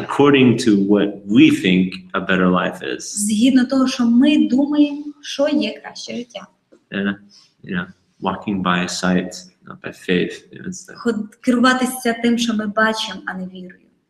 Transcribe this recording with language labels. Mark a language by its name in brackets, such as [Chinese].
[English] According to what we think a better life is. [Ukrainian] Згідно того, що ми думаємо, що є краще життя. [English] Yeah, you know, walking by sight, not by faith. You know, it's [Ukrainian] Керуватися тим, що ми бачимо, а не вірою.